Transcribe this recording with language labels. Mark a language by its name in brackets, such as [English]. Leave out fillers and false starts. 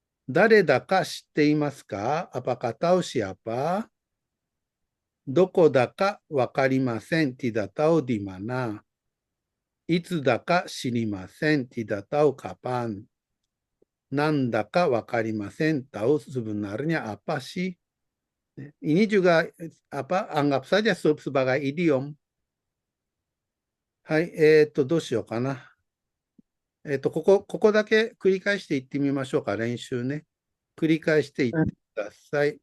[Japanese] 誰だか知っていますか？ [Indonesian] Apakah tahu siapa? [Japanese] どこだかわかりません。 [Indonesian] Tidak tahu di mana. [Japanese] いつだか知りません。 [Indonesian] Tidak tahu kapan. [Japanese] なんだかわかりません。 [Indonesian] Tahu sebenarnya apa sih? Ini juga anggap saja sebagai idiom. [Japanese] はい、どうしようかな。ここだけ繰り返していってみましょうか、練習ね。繰り返していってください。